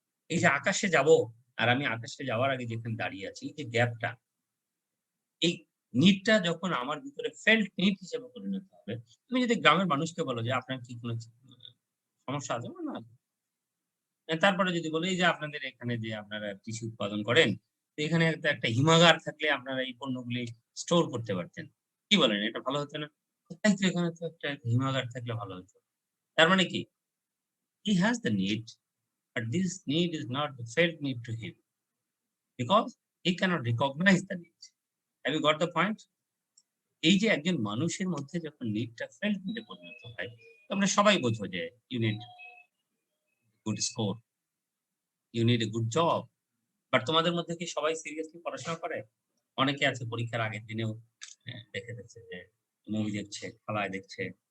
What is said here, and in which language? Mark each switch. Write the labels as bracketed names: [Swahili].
[Bangla] এই যে আকাশে যাবো আর আমি আকাশে যাওয়ার আগে যেখানে দাঁড়িয়ে আছি, এই যে গ্যাপটা, এই নিডটা যখন আমার ভিতরে ফেল্ট নিড হিসেবে পরিণত হবে, তুমি যদি গ্রামের মানুষকে বলো যে আপনার কি কোনো সমস্যা আছে? বলবে, না। তারপরে যদি বলি এই যে আপনাদের এখানে যে আপনারা কৃষি উৎপাদন করেন, তো এখানে একটা হিমাগার থাকলে আপনারা এই পণ্যগুলি স্টোর করতে পারতেন। কি বলেন এটা ভালো হতো না? তাই তো এখানে তো একটা হিমাগার থাকলে ভালো হতো। তার মানে কি? [English] He has the need, but this need is not the felt need to him because he cannot recognize the need. Have you got the point? [Bangla] এই যে একজন মানুষের মধ্যে যখন নিডটা ফেল্ট নিডে পরিণত হয়, তোমরা সবাই বোঝো যে [English] You need good score, you need a good job. [Bangla] But তোমাদের মধ্যে কি সবাই সিরিয়াসলি পড়াশোনা করে? অনেকে আছে পরীক্ষার আগের দিনেও দেখে যাচ্ছে যে মুভি দেখছে, খেলায় দেখছে।